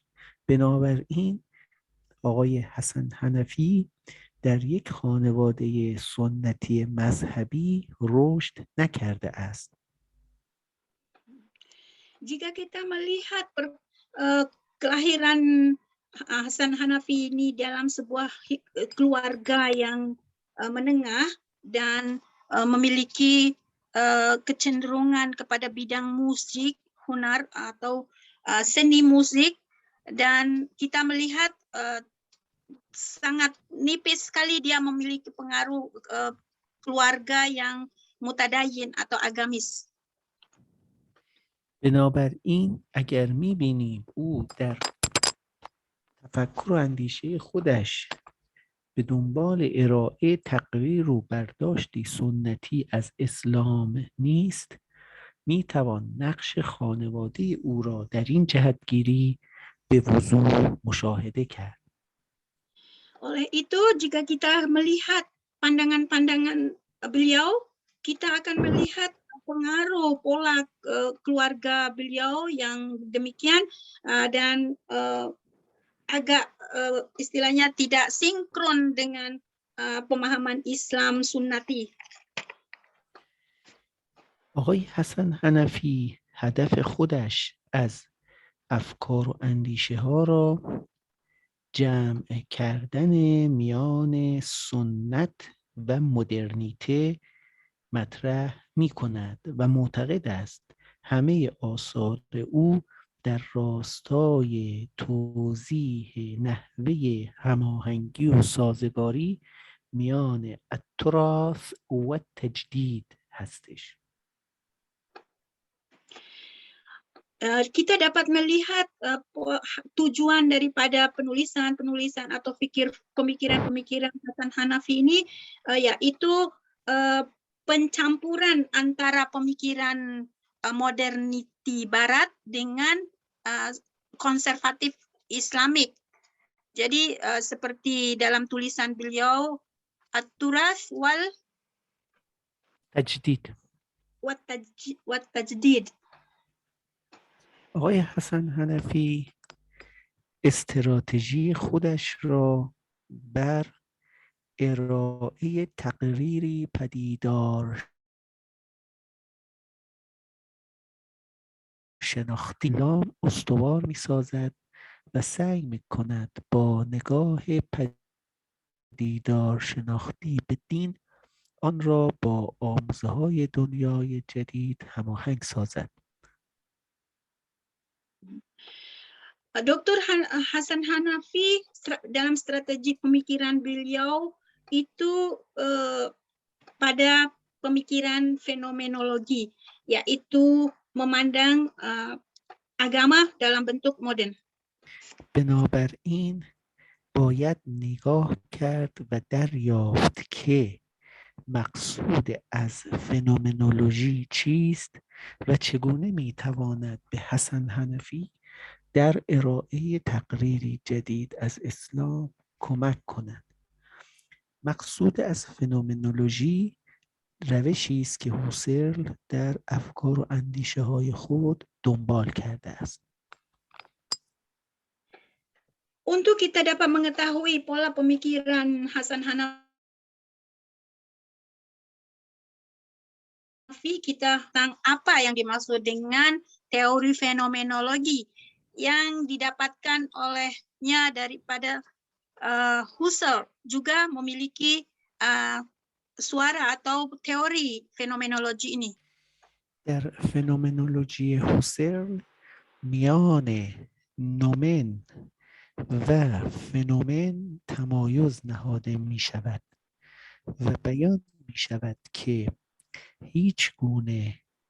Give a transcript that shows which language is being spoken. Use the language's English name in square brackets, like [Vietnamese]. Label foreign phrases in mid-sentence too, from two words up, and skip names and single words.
[Persian] بنابراین آقای حسن حنفی در یک خانواده سنتی مذهبی رشد نکرده است. [Malay] Jika kita melihat kelahiran Hasan Hanafi ini dalam sebuah keluarga yang menengah dan memiliki kecenderungan kepada bidang musik, hunar atau seni musik, dan kita melihat sangat nipis sekali dia memiliki pengaruh keluarga yang mutadayin atau agamis. [Persian] بنابراین اگر می‌بینیم او در تفکر و اندیشه خودش به دنبال ارائه تقریر و برداشتی سنتی از اسلام نیست، میتوان نقش خانواده او را در این جهتگیری به وضوح مشاهده کرد. [Malay] Oleh itu, jika kita melihat pandangan-pandangan beliau, kita akan melihat pengaruh pola keluarga beliau yang demikian dan agak istilahnya tidak sinkron dengan pemahaman Islam sunnati. [Persian] آقای حسن حنفی هدف خودش از افکار و اندیشه ها را جمع کردن میان سنت و مدرنیته مطرح می کند و معتقد است همه آثار او در راستای توضیح نحوه هماهنگی و سازگاری میان التراث و تجدید هستش. [Malay] Kita dapat melihat tujuan daripada penulisan atau pemikiran-pemikiran Hasan Hanafi ini yaitu pencampuran antara pemikiran moderniti Barat dengan konservatif Islamik. Jadi seperti dalam tulisan beliau, At-Turath [Persian] تجدید. والتجديد. آقای حسن حنفی استراتژی خودش را بر ارائه تقریری پدیدار شناختی اسلام استوار می‌سازد و سعی می‌کند با نگاه پدیدار شناختی به دین آن را با آموزه‌های دنیای جدید هماهنگ سازد. [Malay] Dr. Hasan Hanafi dalam strategi pemikiran beliau itu pada pemikiran fenomenologi, yaitu memandang agama dalam bentuk modern. [Persian] بنابراین باید نگاه کرد و دریافت که مقصود از فنومنولوژی چیست و چگونه میتواند به حسن حنفی در ارائه تقریری جدید از اسلام کمک کند. مقصود از فنومنولوژی روشی است که هوسرل در افکار و اندیشه های خود دنبال کرده است. [Malay] Untuk kita dapat mengetahui pola pemikiran Hasan Hanafi, kita tentang apa yang dimaksud dengan teori fenomenologi yang didapatkan olehnya daripada Husserl, juga memiliki suara atau teori fenomenologi ini. [Persian] در فنومنولوژی هوسرل میان نومن و فنومن تمایز نهاده می شود و بیان می شود که هیچ گونه